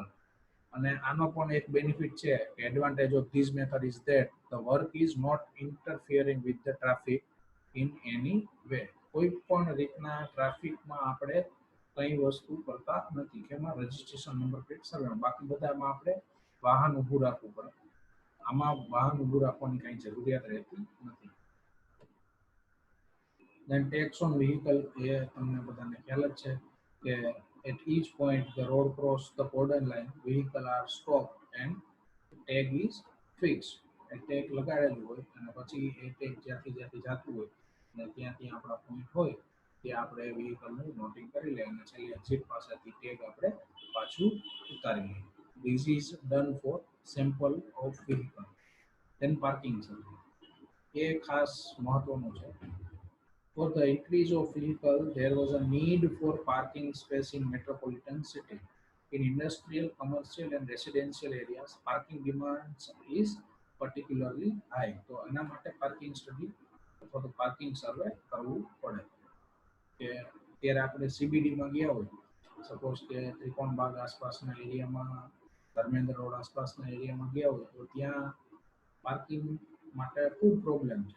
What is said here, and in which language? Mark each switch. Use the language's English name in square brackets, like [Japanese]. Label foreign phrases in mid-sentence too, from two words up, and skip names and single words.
[Gujarati] અને આનો પણ એક બેનિફિટ છે કે [English] advantage of this method is that the work is not interfering with the traffic in any way. [Gujarati] કોઈ પણ રીતના ટ્રાફિકમાં આપણે કઈ વસ્તુ કરતા નથી કે એમાં [English] registration number plate survey, [Gujarati] બાકી બધામાં આપણે વાહન ઊભું રાખવું પડે, આમાં વાહન ઊભું રાખવાની કઈ જરૂરિયાત રહેતી નથી. [English] Then tax on vehicle, [Gujarati] એ તમને બધાને ખ્યાલ જ છે કે [English] at each point the road cross the border line, vehicle are stopped and tag is fixed. [Gujarati] ટેગ લગાડેલું હોય અને પછી એ ટેગ જ્યાંથી જતું હોય અને ત્યાંથી આપણા પોઈન્ટ હોય ત્યાં આપણે વ્હીકલનું નોટિંગ કરી લઈએ અને છેલ્લે એક્ઝિટ પાસેથી ટેગ આપણે પાછું ઉતારી લઈએ. [English] This is done for sample of vehicle. then parking survey [Gujarati] એ ખાસ મહત્વનું છે. [English] For the increase of vehicle, there was a need for parking space in metropolitan city. In industrial, commercial, and residential areas, parking demands is particularly high. [Gujarati] તો એના માટે [English] parking study [Gujarati] અથવા તો [English] parking survey [Gujarati] કરવું પડે. કે અત્યારે આપણે સીબીડીમાં ગયા હોય, સપોઝ કે ત્રિકોણબાગ આસપાસના એરિયામાં, ધર્મેન્દ્ર રોડ આસપાસના એરિયામાં ગયા હોય તો ત્યાં પાર્કિંગ માટે ખૂબ પ્રોબ્લેમ છે.